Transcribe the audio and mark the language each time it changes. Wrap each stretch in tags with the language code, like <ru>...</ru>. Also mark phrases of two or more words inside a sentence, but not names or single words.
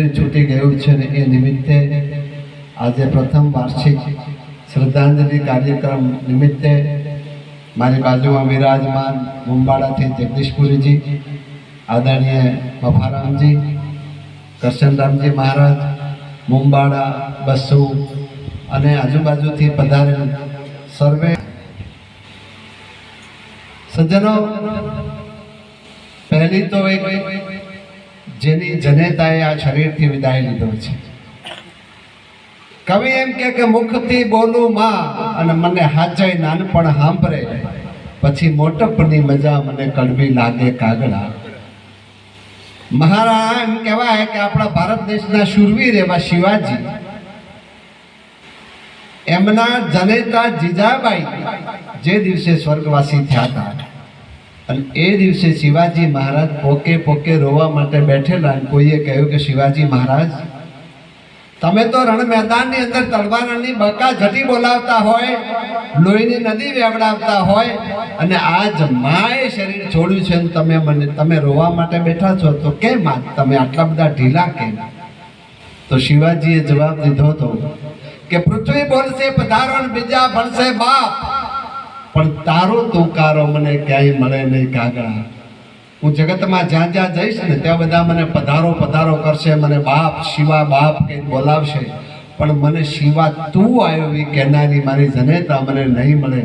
<gu>છૂટી ગયું છે ને એ નિમિત્તે આજ પ્રથમ વાર્ષિક શ્રદ્ધાંજલિ કાર્યક્રમ નિમિત્તે મારી બાજુ માં વિરાજમાન મુંબાડા થી જગદીશપુરી જી, આદરણીય મફારામ જી, કૃષ્ણરામ જી મહારાજ, મુંબાડા બસુ અને આજુબાજુ થી પધારેલ સર્વે સજ્જનો, પહેલી તો એક જેની જનેતાએ આ શરીર થી વિદાય લીધો છે। કવિ એમ કે મુખથી બોલું માં અને મને હાચે નાનપણ સાંભળે પછી મોટપની મજા મને કડવી લાગે કાગડા। મહારાજ એમ કહેવાય કે આપણા ભારત દેશના શૂરવીર એવા શિવાજી એમના જનેતા જીજાબાઈ જે દિવસે સ્વર્ગવાસી થયા હતા અને એ દિવસે શિવાજી મહારાજ પોકે પોકે રોવા માટે બેઠેલા। કોઈએ કહ્યું કે શિવાજી મહારાજ તમે તો રણ મેદાન અંદર તલવારની બકા ઝટી બોલાવતા હોય, લોહીની નદી વેવડાવતા હોય અને આજ માએ શરીર છોડ્યું છે ને તમે રોવા માટે બેઠા છો તો કેમ તમે આટલા બધા ઢીલા કેમ? તો શિવાજીએ જવાબ દીધો હતો કે પૃથ્વી બોલશે પધારો ને બીજા ભણશે બાપ, પણ તારો તુકારો મને ક્યાંય મળે નહીં કાગડા। હું જગતમાં જ્યાં જ્યાં જઈશ ને ત્યાં બધા મને પધારો પધારો કરશે, મને બાપ શિવા બાપ કંઈ બોલાવશે, પણ મને શિવા તું આવ્યો એ કહેનારી મારી જનેતા મને નહીં મળે।</gu>